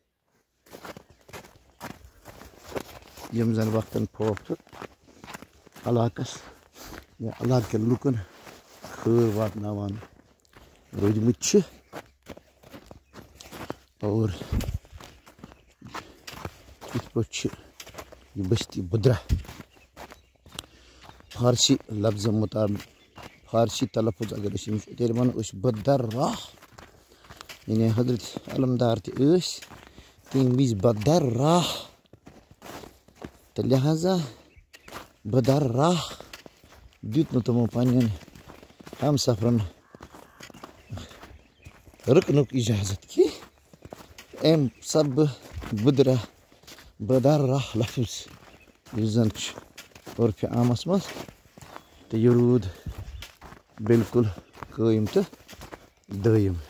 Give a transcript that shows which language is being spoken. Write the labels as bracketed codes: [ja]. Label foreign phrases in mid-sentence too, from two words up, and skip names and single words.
[ks] یم زن وقتن فوقتہٕ علاقس یا علاقہٕ کٮ۪ن لُکن خٲر واتناوان روٗدمٕتۍ چھِ اور یِتھ پٲٹھۍ چھِ یہِ بستی بدرہ فارسی لفظ مطابق فارسی تلفظ اگر أسۍ أمِس تیٚلہِ ونو أسۍ بدرہ یعنی حضرت علمدار تہِ ٲسۍ تمہِ وِزِ بدرہ تہٕ لہذا بدرہ دیُت نہٕ تِمو پننٮ۪ن ہمسفرن رُکنُک اجازت کینٛہہ امہِ سببہٕ بدرہ لفظ یُس زن چھُ عرفِ عامس منٛز تہٕ یہِ روٗد بالکل قٲیِم تہٕ دٲیِم